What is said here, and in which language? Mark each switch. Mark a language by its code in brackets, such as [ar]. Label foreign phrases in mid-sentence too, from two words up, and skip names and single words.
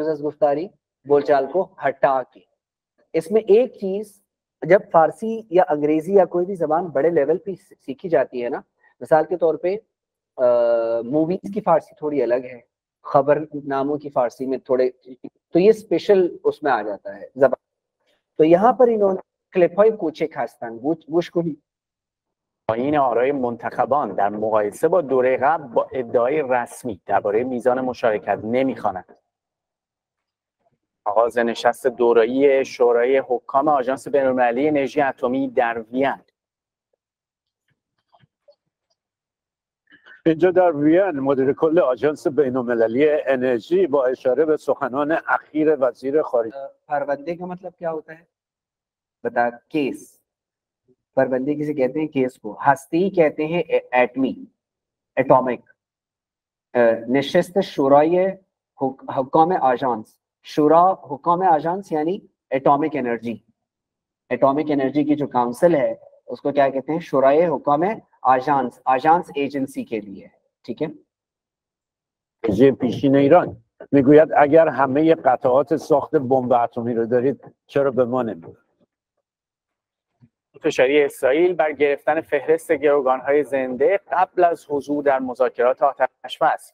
[ur] جز گفتاری بول چال کو ہٹا کے۔ اس میں ایک چیز، جب فارسی یا انگریزی یا کوئی بھی زبان بڑے لیول پے سیکھی جاتی ہے نا، مثال کے طور پے موویز کی فارسی تھوڑی الگ ہے، خبرناموں کی فارسی میں تھوڑے، تو یہ اسپیشل اس میں آ جاتا ہے زبان. تو یہاں پر انہوں نے [fa] क्लिप‌های کوچک هستن، گوش کنید. این آرای منتخبان در مقایسه با دوره قبل با ادعای رسمی درباره میزان مشارکت نمی‌خواند. آغاز نشست دورایی شورای حکام آژانس بین‌المللی انرژی اتمی در وین. اینجا در وین مدیر کل آژانس بین‌المللی انرژی با اشاره به سخنان اخیر وزیر خارجه. [ur] پروندے کا مطلب کیا ہوتا ہے? بتا۔ کیس۔ پروندے کسے کہتے ہیں؟ کیس کو. ہستی کہتے ہیں اتمی، اٹامک. [fa] نشست شورای حکام آژانس. شورای حکام آژانس [ur] यानी [en] atomic energy. atomic energy [ur] کی جو کاؤنسل ہے اس کو کیا کہتے ہیں? [fa] شورای حکام آژانس. [ur] آژانس ایجنسی کے لیے۔ ٹھیک ہے. [fa] انرژی پیشین ایران میگوید اگر همه قطعات ساخت بمب اتمی رو دارید چرا به ما نمیدید؟ فشاری اسرائیل بر گرفتن فهرست گروگان‌های زنده قبل از حضور در مذاکرات آتش‌بس.